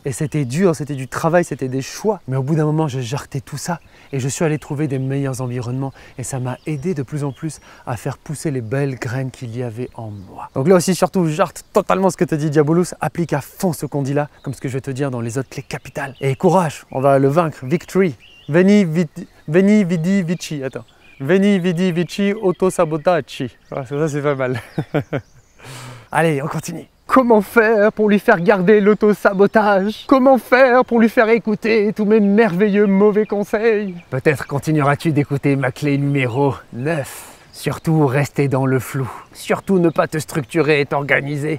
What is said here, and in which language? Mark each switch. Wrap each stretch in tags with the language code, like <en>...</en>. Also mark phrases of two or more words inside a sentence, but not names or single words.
<fr>Et c'était dur, c'était du travail, c'était des choix. Mais au bout d'un moment, j'ai jarté tout ça. Et je suis allé trouver des meilleurs environnements. Et ça m'a aidé de plus en plus à faire pousser les belles graines qu'il y avait en moi. Donc là aussi, surtout, jarte totalement ce que te dit Diabolus. Applique à fond ce qu'on dit là, comme ce que je vais te dire dans les autres clés capitales. Et courage, on va le vaincre.</fr> <la>Victory. Veni, vidi, vici. Attends. Veni, vidi, vici,</la> <fr>auto-sabotage. Ah, ça c'est pas mal. Allez, on continue. Comment faire pour lui faire garder l'auto-sabotage? Comment faire pour lui faire écouter tous mes merveilleux mauvais conseils? Peut-être continueras-tu d'écouter ma clé numéro 9. Surtout rester dans le flou. Surtout ne pas te structurer et t'organiser.</fr>